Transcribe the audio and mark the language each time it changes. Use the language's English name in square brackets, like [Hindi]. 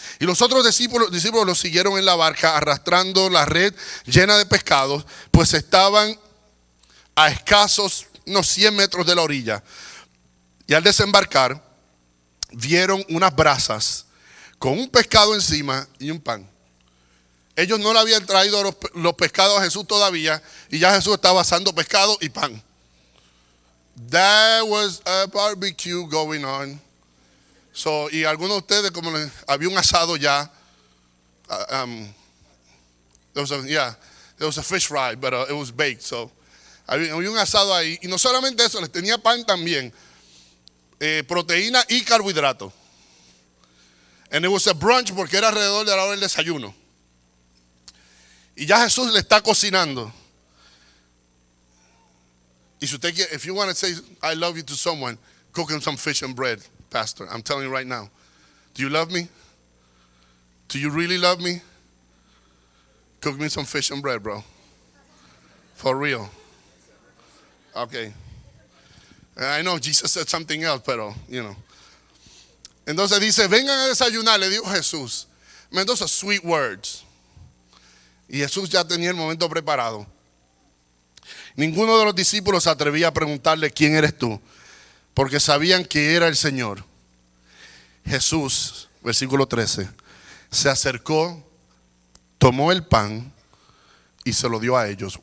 [Spanish] Y los otros discípulos lo siguieron en la barca, arrastrando la red llena de pescados, pues estaban a escasos unos 100 metros de la orilla. Y al desembarcar, vieron unas brasas con un pescado encima y un pan. Ellos no le habían traído los pescados a Jesús todavía, y ya Jesús estaba asando pescado y pan. [English] There was a barbecue going on. [Spanish] So, y algunos de ustedes, como había un asado ya. [English] There was a fish fry, but it was baked. [Spanish] So, había un asado ahí. Y no solamente eso, les tenía pan también. Proteína y carbohidrato. [English] And it was a brunch [Spanish] porque era alrededor de la hora del desayuno. Y ya Jesús le está cocinando. Y si usted quiere, [English] if you want to say I love you to someone, cook him some fish and bread, Pastor. I'm telling you right now. Do you love me? Do you really love me? Cook me some fish and bread, bro. For real. Okay. I know Jesus said something else, pero, you know. [Spanish] Entonces dice, vengan a desayunar, le dijo Jesús. Entonces, [English] sweet words. [Spanish] Y Jesús ya tenía el momento preparado. Ninguno de los discípulos se atrevía a preguntarle, ¿quién eres tú? Porque sabían que era el Señor. Jesús, versículo 13, se acercó, tomó el pan y se lo dio a ellos.